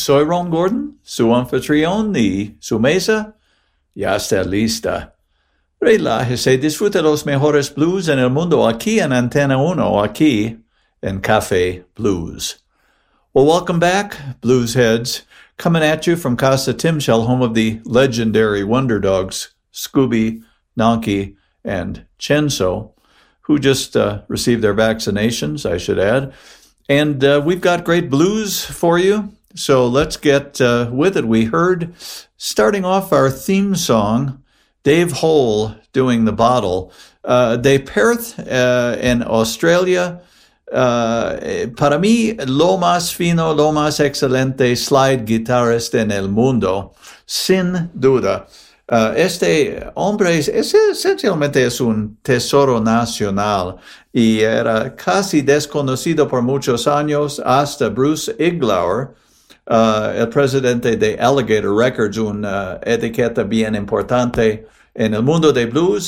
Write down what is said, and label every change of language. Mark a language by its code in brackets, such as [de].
[es] Soy Ron Gordon, su anfitrión, y su mesa ya está lista. Relájese, disfrute los mejores blues en el mundo aquí en Antena 1, aquí en Café Blues. [en] Well, welcome back, blues heads. Coming at you from Casa Timshell, home of the legendary wonder dogs Scooby, Nonky, and Chenzo, who just received their vaccinations, I should add. And we've got great blues for you, so let's get with it. We heard, starting off our theme song, Dave Hole doing the bottle. [es] De Perth in Australia, para mí, lo más fino, lo más excelente [en] slide guitarrist [es] en el mundo, sin duda. Este hombre es esencialmente es un tesoro nacional y era casi desconocido por muchos años hasta Bruce Iglauer, el presidente de Alligator Records, una etiqueta bien importante en el mundo de blues.